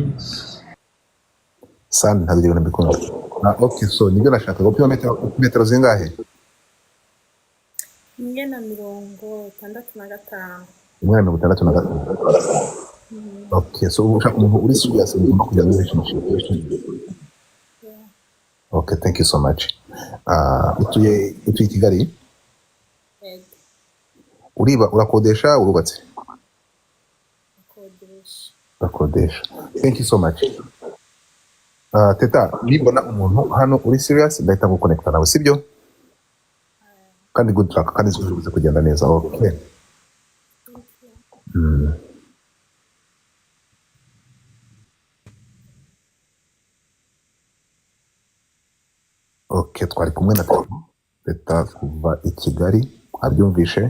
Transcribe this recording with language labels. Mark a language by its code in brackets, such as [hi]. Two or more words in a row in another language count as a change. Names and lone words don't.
[rw] Sandi ntabwo ibintu bikunda. Okay, so nibyo nashaka gupima metero zingahe? 165. 165. Okay, so ushaka umuntu uri serious ugomba kujya muri relationship. [en] Okay, thank you so much. [rw] Utuye Kigali? Urakodesha urubatse? Urakodesha. [en] Thank you so much. [rw] Teta, nibona umuntu hano uri serious ndahita nguconnecta nawe sibyo? [en] Kandi good luck, [rw] kandi zivuze kugenda neza. Okay. Okay, twari kumwe na Teta kuva i Kigali, abyumvishe.